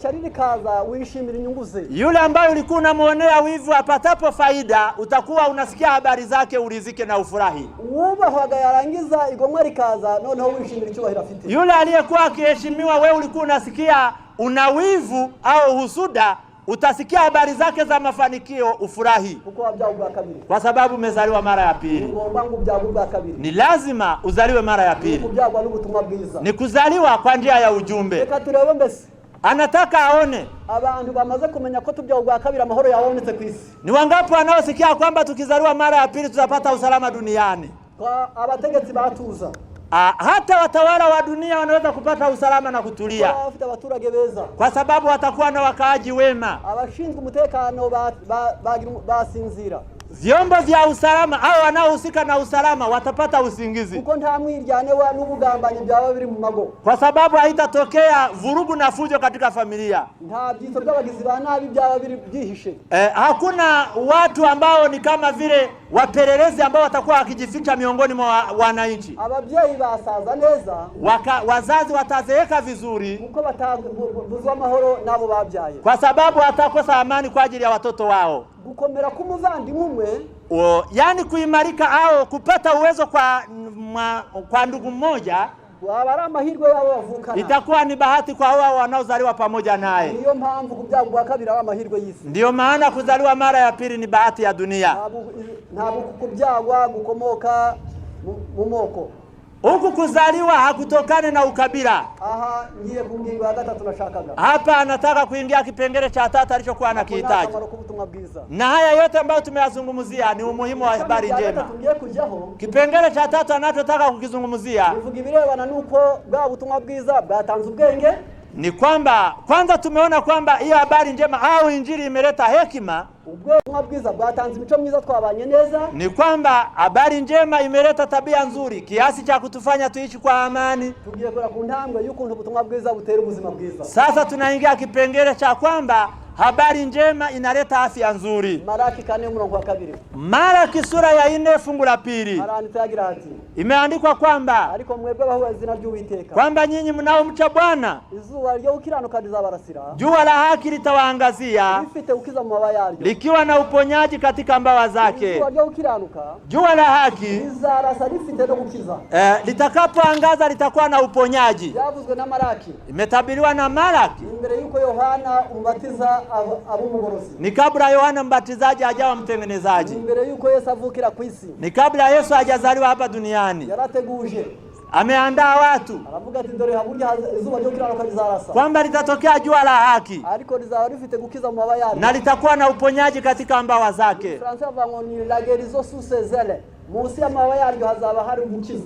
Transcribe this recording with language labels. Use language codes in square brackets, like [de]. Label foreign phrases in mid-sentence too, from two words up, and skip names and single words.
[sw] Yule ambaye ulikuwa unamuonea wivu apatapo faida, utakuwa unasikia habari zake urizike na ufurahi. Yule aliyekuwa akiheshimiwa, wewe ulikuwa unasikia una wivu au husuda, utasikia habari zake za mafanikio ufurahi, [rw] kuko wabyawe bwa kabiri, [sw] kwa sababu umezaliwa mara ya pili. [rw] ngomba ngo ubyawe bwa kabiri, [sw] Ni lazima uzaliwe mara ya pili, [rw] kubyagwa n'ubutumwa bwiza, [sw] ni kuzaliwa kwa njia ya ujumbe. [rw] reka turebe mbese [sw] Anataka aone [rw] abantu bamaze kumenya ko tubyawe bwa kabiri amahoro yabonetse ku isi. [sw] ni wangapi wanaosikia kwamba tukizaliwa mara ya pili tutapata usalama duniani. [rw] Kwa abategetsi batuza, [sw] Hata watawala wa dunia wanaweza kupata usalama na kutulia, [rw] bafite abaturage beza, [sw] kwa sababu watakuwa na wakaaji wema. [rw] abashinzwe umutekano basinzira, [sw] Vyombo vya usalama au wanaohusika na usalama watapata usingizi, [rw] kuko nta mwiryane wa n'ubugambanyi byaba biri mu mago, [sw] kwa sababu haitatokea vurugu na fujo katika familia. [rw] nta byitso by'abagizi ba nabi byaba biri byihishe. [sw] Hakuna watu ambao ni kama vile wapelelezi ambao watakuwa wakijificha miongoni mwa wananchi. [rw] Ababyeyi basaza neza, [sw] Wazazi watazeeka vizuri, [rw] kuko bataguzwa amahoro nabo babyaye, [sw] kwa sababu watakosa amani kwa ajili ya watoto wao. [rw] gukomera k'umuvandimwe umwe, [sw] Yani kuimarika au kupata uwezo kwa ndugu mmoja, [rw] waba ari amahirwe yabo bavukana, [sw] itakuwa ni bahati kwa wao wanaozaliwa pamoja naye. [rw] niyo mpamvu kubyagwa bwa kabiri ari amahirwe y'isi. [sw] Ndiyo maana kuzaliwa mara ya pili ni bahati ya dunia. [rw] Ntabwo kubyagwa gukomoka mu moko. [sw] Huku kuzaliwa hakutokane na ukabila. [rw] Aha ngiye ku ngingo ya gatatu nashakaga. [sw] Hapa anataka kuingia kipengele cha 3 alichokuwa anakihitaji. Na haya yote ambayo tumeyazungumzia ni umuhimu wa habari njema. Kipengele cha 3 anachotaka kukizungumzia [rw] bivuga ibirebana nuko bwa butumwa bwiza bwatanze ubwenge. [sw] Ni kwamba kwanza tumeona kwamba hiyo habari njema au injili imeleta hekima. [rw] Ubutumwa bwiza bwatanze imico myiza, twabanye neza. [sw] Ni kwamba habari njema imeleta tabia nzuri kiasi cha kutufanya tuishi kwa amani. [rw] Tugiye kora ku ntambwe y'ukuntu ubutumwa bwiza butera ubuzima bwiza. [sw] Sasa tunaingia kipengele cha kwamba habari njema inaleta afya nzuri. [rw] Malaki 4:2. [sw] Malaki sura ya 4 fungu la 2. [rw] Aranditse agira ati, [sw] imeandikwa kwamba [rw] ariko mwebwe bahuwe izina ry'Uwiteka, [sw] kwamba nyinyi mnaomcha Bwana [rw] izuba ryo gukiranuka rizabarasira, [sw] jua la haki litawaangazia, [rw] rifite ukiza mu mabaya yaryo, [sw] likiwa na uponyaji katika mbawa zake. [rw] Izuba ryo gukiranuka, [sw] jua la haki [rw] rizarasa rifite no gukiza. [sw] Litakapoangaza litakuwa na uponyaji. [rw] Yavuzwe na Malaki, [sw] imetabiriwa na Malaki [rw] imbere yuko Yohana umubatiza abumugorozi, [sw] ni kabla Yohana mbatizaji hajawa mtengenezaji, [rw] imbere yuko Yesu avukira ku isi, [sw] ni kabla Yesu hajazaliwa hapa duniani. [rw] Yarateguje, [sw] ameandaa watu, [rw] aravuga ati dore haburya izuba ryo gukiranuka rizarasa, [sw] kwamba litatokea jua la haki, [rw] ariko rizaba rifite gukiza mu mabaya yaryo, [sw] na litakuwa na uponyaji katika mbawa zake. [rw] Fransa avuga ni [fr] la guérison sous ses ailes, [rw] musi ya mabaya yaryo hazaba hari gukiza,